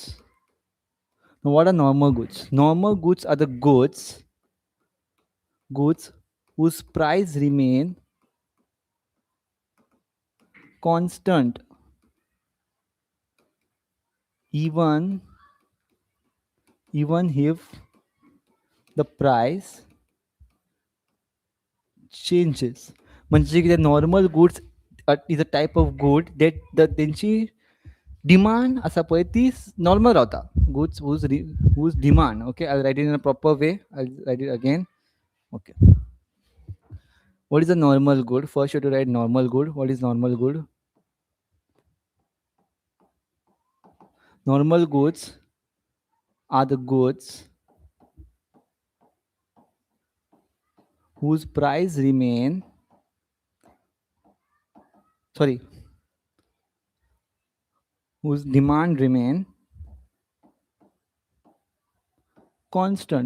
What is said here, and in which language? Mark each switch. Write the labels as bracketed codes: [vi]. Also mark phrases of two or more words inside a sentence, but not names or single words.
[en] Now what are normal goods? Normal goods are the goods whose price remain constant even if the price changes. [kok] म्हणजे कितें [en] normal goods is a type of good that [kok] तेंची डिमांड आसा पळय ती नॉर्मल रावता. [en] गुड्स whose demand. Okay, I'll write it in a proper way. I'll write it again. Okay, What is a normal good? First, you have to write normal good. What is normal good? Normal goods are the goods whose price remain, sorry, whose demand remain constant.